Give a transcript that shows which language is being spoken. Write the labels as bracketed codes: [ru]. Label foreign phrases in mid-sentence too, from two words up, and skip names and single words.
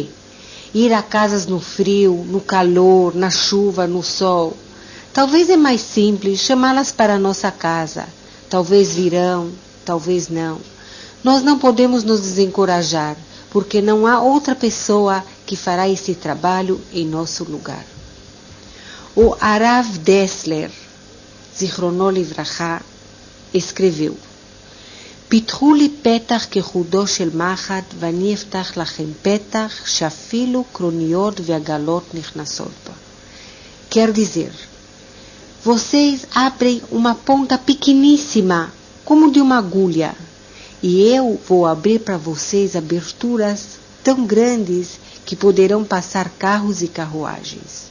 [pt] Ir a casas no frio, no calor, na chuva, no sol. Talvez é mais simples chamá-las para a nossa casa. Talvez virão, talvez não. Nós não podemos nos desencorajar, porque não há outra pessoa que fará esse trabalho em nosso lugar. [he] O הרב דסלר, זכרונו לברכה, escreveu: פתחו לי פתח כחודו של מחט ואני אפתח לכם פתח שאפילו קרוניות ועגלות נכנסות בו. [pt] Quer dizer, vocês abrem uma ponta pequeníssima, como de uma agulha, e eu vou abrir para vocês aberturas tão grandes que poderão passar carros e carruagens.